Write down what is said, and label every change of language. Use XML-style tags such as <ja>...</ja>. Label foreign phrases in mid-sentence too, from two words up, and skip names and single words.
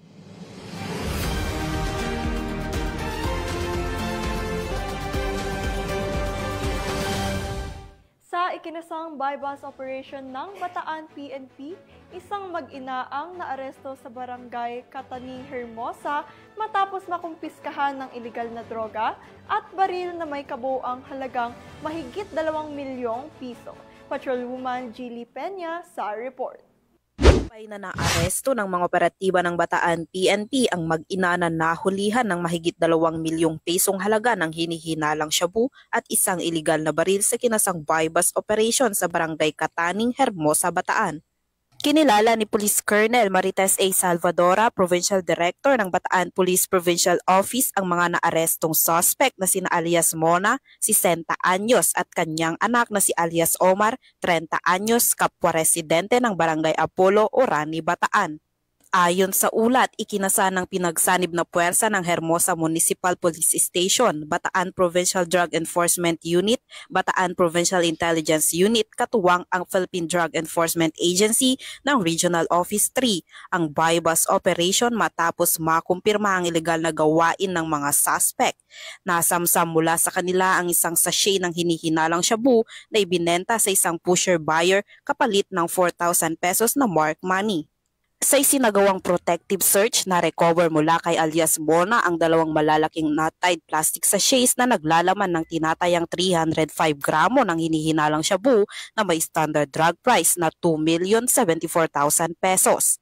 <tl>Sa ikinasang</tl> <en>bypass operation</en> <tl>ng Bataan PNP, isang mag-ina ang naaresto sa barangay Kataning, Hermosa matapos makumpiskahan ng iligal na droga at baril na may kabuuang halagang mahigit 2 milyong piso. Patrolwoman Gilly Peña sa report. Na naaresto ng mga operatiba ng Bataan PNP ang mag-ina na nahulihan ng mahigit 2 milyong pesong halaga ng hinihinalang shabu at isang iligal na baril sa kinasang</tl> <en>bypass operation</en> <tl>sa barangay Kataning, Hermosa, Bataan. Kinilala ni Police Colonel Marites A. Salvadora,</tl> <en>Provincial Director</en> <tl>ng Bataan Police Provincial Office, ang mga naarestong suspect na sina alias Mona, 60 anyos, at kanyang anak na si alias Omar, 30 anyos, kapwa residente ng Barangay Apollo, Orani, Bataan. Ayon sa ulat, ikinasa ng pinagsanib na puwersa ng Hermosa Municipal Police Station, Bataan Provincial Drug Enforcement Unit, Bataan Provincial Intelligence Unit, katuwang ang Philippine Drug Enforcement Agency ng Regional Office 3, ang</tl> <en>bypass operation</en> <tl>matapos makumpirma ang ilegal na gawain ng mga suspect. Nasamsam mula sa kanila ang isang sachet ng hinihinalang shabu na ibinenta sa isang</tl> <en>pusher buyer</en> <tl>kapalit ng 4,000 pesos na</tl> <en>mark money.</en> <tl>Sa isinagawang</tl> <en>protective search,</en> <tl>na-recover mula kay alias Mona ang 2 malalaking</tl> <en>knot-tied plastic sachets</en> <tl>na naglalaman ng tinatayang 305 gramo ng hinihinalang shabu na may</tl> <en>standard drug price</en> <tl>na 2,074,000 pesos.</tl>